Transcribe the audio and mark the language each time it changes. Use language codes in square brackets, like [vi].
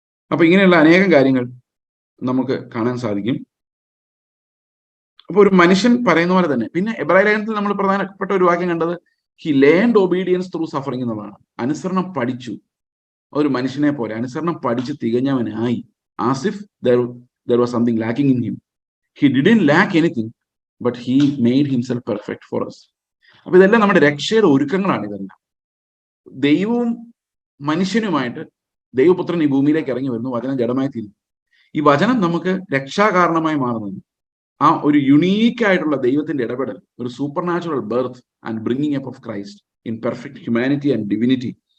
[ml] അപ്പൊ ഇങ്ങനെയുള്ള അനേകം കാര്യങ്ങൾ നമുക്ക് കാണാൻ സാധിക്കും. അപ്പൊ ഒരു മനുഷ്യൻ പറയുന്ന പോലെ തന്നെ, പിന്നെ എബ്രായ ലേഖനത്തിൽ നമ്മൾ പ്രധാനപ്പെട്ട ഒരു വാക്യം കണ്ടത്, [en] he learned obedience through suffering [ml] എന്നുള്ളതാണ്. അനുസരണം പഠിച്ചു, ഒരു മനുഷ്യനെ പോലെ അനുസരണം പഠിച്ച് തികഞ്ഞവനായി. [en] As if there was something lacking in him. He didn't lack anything, but he made himself perfect for us. [ml] അപ്പൊ ഇതെല്ലാം നമ്മുടെ രക്ഷയുടെ ഒരുക്കങ്ങളാണ്. ഇതെല്ലാം ദൈവവും മനുഷ്യനുമായിട്ട് ദൈവപുത്രൻ ഈ ഭൂമിയിലേക്ക് ഇറങ്ങി വരുന്നു, വചനം ജഡമായി തീരുന്നു. ഈ വചനം നമുക്ക് രക്ഷാകാരണമായി മാറുന്നത് ആ ഒരു യുണീക്ക് ആയിട്ടുള്ള ദൈവത്തിന്റെ ഇടപെടൽ, ഒരു [en] Supernatural birth and bringing up of Christ in perfect humanity and divinity.